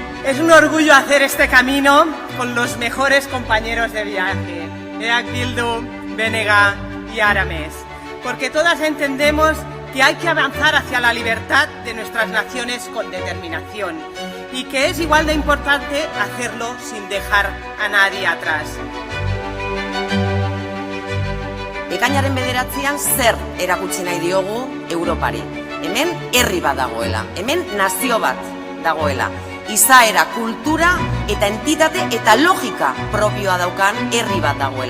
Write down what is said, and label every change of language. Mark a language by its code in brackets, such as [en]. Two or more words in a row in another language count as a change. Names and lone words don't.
[es] Es un orgullo hacer este camino con los mejores compañeros de viaje, EH Bildu, BNG y Arames, porque todas entendemos que hay que avanzar hacia la libertad de nuestras naciones con determinación y que es igual de importante hacerlo sin dejar a nadie atrás. [eu] Ekainaren 9an zer erakutsi nahi diogu Europari? Hemen herri bat dagoela, hemen nazio bat dagoela. Izaera, kultura eta entitate eta logika propioa daukan herri bat dagoela.